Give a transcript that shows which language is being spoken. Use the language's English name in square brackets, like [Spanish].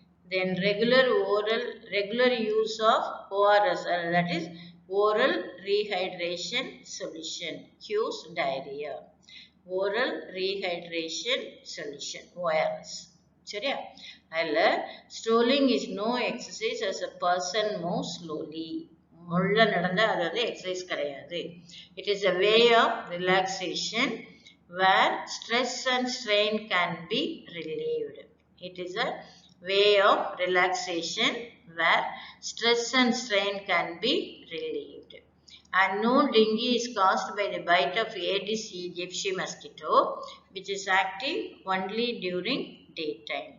[English] Then regular use of ORS, that is oral rehydration solution, cures diarrhea. Oral rehydration solution, ORS. [Tamil] சரியா? [English] அதில் strolling is no exercise as a person moves slowly. [Tamil] முள்ள நடந்தால் அது வந்து exercise கிடையாது. [English] It is a way of relaxation where stress and strain can be relieved. It is a way of relaxation where stress and strain can be relieved. And no dengue is caused by the bite of Aedes aegypti mosquito, which is active only during daytime.